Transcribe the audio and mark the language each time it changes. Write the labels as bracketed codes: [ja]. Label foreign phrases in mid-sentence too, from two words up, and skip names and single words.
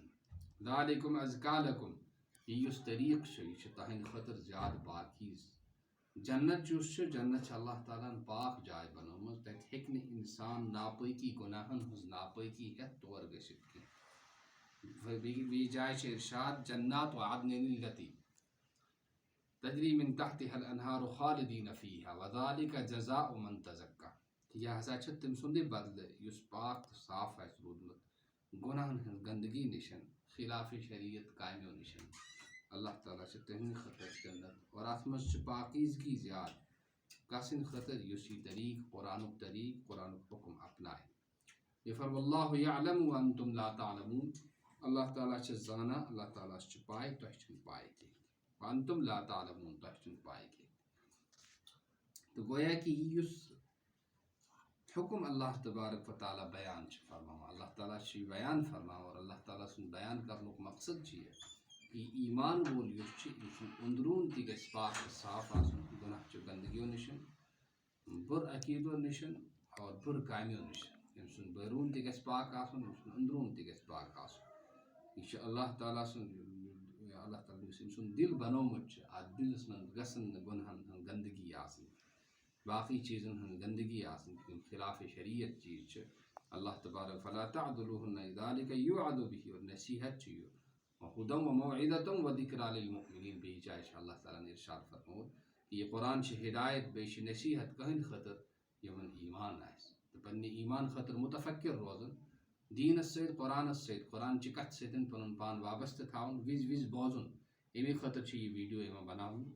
[ar] ذالکم ازکا لکم، [ks] یہ یُس طریٖقہٕ چھُ یہ چھُ تہنٛدِ خٲطرٕ زیادٕ پاکیٖز۔ جنت یُس چھُ، جنت چھِ اللہ تعالیٰ ہن پاک جاے بنٲومٕژ، تتہِ ہیٚکہِ نہٕ انسان ناپٲکی گۄناہن ہٕنٛز ناپٲکی ہٮ۪تھ تور گٔژھِتھ کینٛہہ۔ بیٚیہِ جایہِ چھِ ارشاد [ar] جنات عدن التی تجری من تحتها الانہار خالدین فیہا وذالک جزاء من تزکیٰ، [ks] یہ ہسا چھِ تٔمۍ سُنٛدے بدلہٕ یُس پاک تہٕ صاف آسہِ روٗدمُت گۄناہن ہٕنٛز گندگی نِشن، خلاف شریعت کامیو نِشن۔ اللہ تعالیٰ چھِ تہنٛدِ خٲطرٕ جنت، اور اتھ منٛز چھِ پاکیزگی زیادٕ کسٕنٛدِ خٲطرٕ یُس یہ طریٖق قرآنُک طریٖق قرآنُک حکم اپنایہِ۔ [ar] یہ فرم اللہ یعلم وانتم لا تعلمون، [ks] اللہ تعالیٰ چھِ زانان، اللہ تعالیٰ چھِ پاے، تۄہہِ چھنہٕ پاے کینٛہہ۔ [ar] وانتم لا تعلمون، [ks] تۄہہِ چھنہٕ پاے کینٛہہ۔ [ur] تو گویا کہ یہ [ks] یُس حکم اللہ تبارک و تعالیٰ بیان چھُ فرماوان، اللہ تعالیٰ چھُ یہ بیان فرماوان، اور اللہ تعالیٰ سُنٛد بیان کرنُک مقصد چھُ یہ کہ ایمان وول یُس چھُ یہِ سُنٛد أنٛدروٗن تہِ گژھِ پاک تہٕ صاف آسُن گۄناہ چہِ گندگیو نِشن، بُرٕ عقیٖدو نِشن اور بُرٕ کامیو نِشن۔ أمۍ سُنٛد بٲروٗن تہِ گژھِ پاک آسُن، أمۍ سُنٛد أنٛدروٗن تہِ گژھِ پاک آسُن۔ یہ اللہ تعالیٰ سن اللہ تعالیٰ یس أمۍ سُنٛد دل بنومُت چھُ اَتھ دِلس منٛز گژھن نہٕ گۄنہن ہٕنٛز گنٛدگی آسٕنۍ باقٕے چیٖزن ہٕنٛز گنٛدگی آسٕنۍ یِم خلاف شریعت چیٖز چھِ اللہ تبارک [ar] فلا تعدلوهن ذلك يوعظ به [ks] اور نصیحت چھُ یہِ [ar] وهدى وموعظة وذكرى للمؤمنين [ks] بیٚیہِ جایہِ چھِ اللہ تعالیٰ نے ارشاد فرموت یہ قرآن چھِ ہدایت بیٚیہِ چھِ نصیحت کٕہٕنٛدِ خٲطرٕ یِمن ایمان آسہِ تہٕ پننہِ ایمان خٲطرٕ متفکر روزُن دیٖنس سۭتۍ قرآنس سۭتۍ قرآنچہِ کتھِ سۭتۍ پنُن پان وابستہٕ تھاوُن وِزِ وِزِ بوزُن امی خٲطرٕ چھِ یہِ ویٖڈیو یِوان بناونہٕ